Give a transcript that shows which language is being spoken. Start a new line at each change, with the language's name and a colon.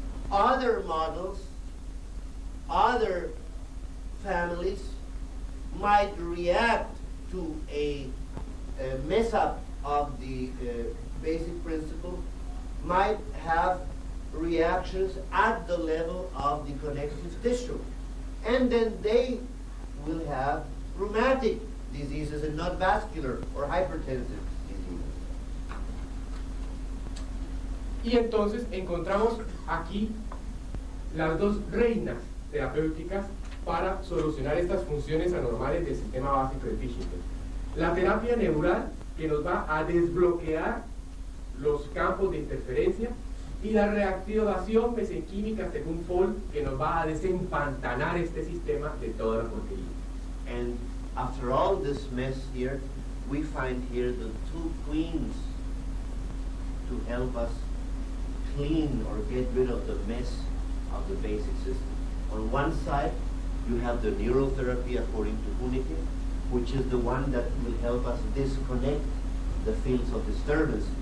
English: Other models, other families might react to a mess up of the basic principle, might have reactions at the level of the connective tissue. And then they will have rheumatic diseases and not vascular or hypertensive diseases.
Spanish: Y entonces encontramos aquí las dos reinas terapéuticas para solucionar estas funciones anormales del sistema básico de Fischinger. La terapia neural, que nos va a desbloquear los campos de interferencia, y la reactivación mesenquímica según Paul, que nos va a desempantanar este sistema de toda la porquería.
English: And after all this mess here, we find here the two queens to help us clean or get rid of the mess of the basic system. On one side, you have the neurotherapy according to Huneke, which is the one that will help us disconnect the fields of disturbance.